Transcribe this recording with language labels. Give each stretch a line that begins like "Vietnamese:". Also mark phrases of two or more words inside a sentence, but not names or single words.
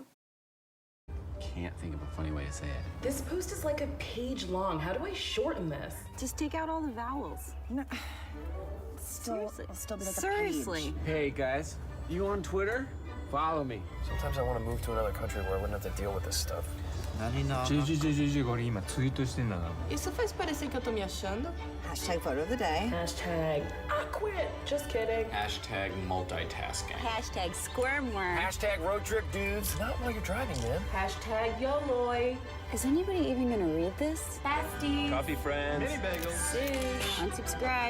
English: Can't think of a funny way to say it. This post is like a page long. How do I shorten this? Just take out all the vowels. No. It'll still be like Seriously. a page. Hey guys, you on Twitter? Follow me. Sometimes I want to move to another country where I wouldn't have to deal with this stuff.
Japanese: 今ツイートしてんだな。
Portuguese: Isso faz parecer que eu tô me achando?
English: Hashtag photo of the day. Hashtag I quit. Just kidding. Hashtag multitasking. Hashtag squirmworm. Hashtag road trip dudes. Not while you're driving, man. Hashtag YOLOI. Is anybody even gonna read this? Bestie. Coffee friends. Mini bagels. Unsubscribe.